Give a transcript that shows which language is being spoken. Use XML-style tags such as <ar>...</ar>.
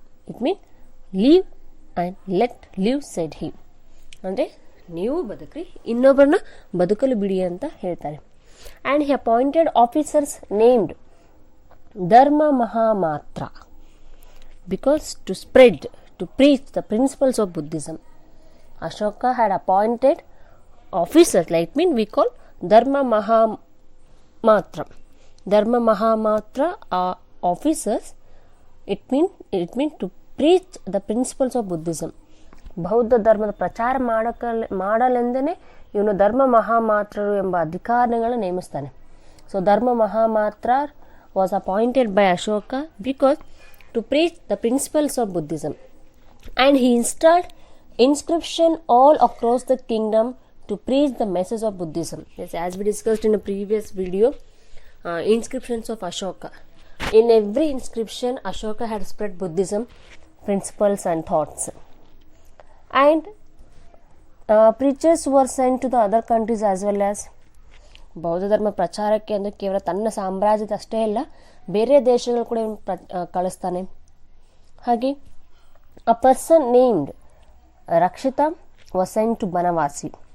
<en>it mean leave and let live said he,</en> <kn>ಅಂದರೆ ನೀವು ಬದುಕ್ರಿ, ಇನ್ನೊಬ್ಬರನ್ನ ಬದುಕಲು ಬಿಡಿ ಅಂತ ಹೇಳ್ತಾನೆ.</kn> <en>And he appointed officers named Dharma Mahamatra because to preach the principles of Buddhism. Ashoka had appointed officers, like we call Dharma Mahamatra. Dharma Mahamatra are officers. It means to preach the principles of Buddhism.</en> <kn>ಬೌದ್ಧ ಧರ್ಮದ ಪ್ರಚಾರ ಮಾಡಲೆಂದೇ ಇವನು ಧರ್ಮ ಮಹಾಮಾತ್ರರು ಎಂಬ ಅಧಿಕಾರಿಗಳನ್ನು ನೇಮಿಸ್ತಾನೆ. So ಧರ್ಮ ಮಹಾಮಾತ್ರ</kn> <en>was appointed by Ashoka because to preach the principles of Buddhism, and he installed inscription all across the kingdom to preach the message of Buddhism. Yes, as we discussed in a previous video, inscriptions of Ashoka. In every inscription, Ashoka had spread Buddhism principles and thoughts, and preachers were sent to the other countries as well as.</en> <kn>ಬೌದ್ಧ ಧರ್ಮ ಪ್ರಚಾರಕ್ಕೆ ಅಂದರೆ ಕೇವಲ ತನ್ನ ಸಾಮ್ರಾಜ್ಯದ ಅಷ್ಟೇ ಅಲ್ಲ, ಬೇರೆ ದೇಶಗಳು ಕೂಡ ಕಳಿಸ್ತಾನೆ.</kn> <en>ಹಾಗೆ a person named Rakshita was sent to Banavasi.</en>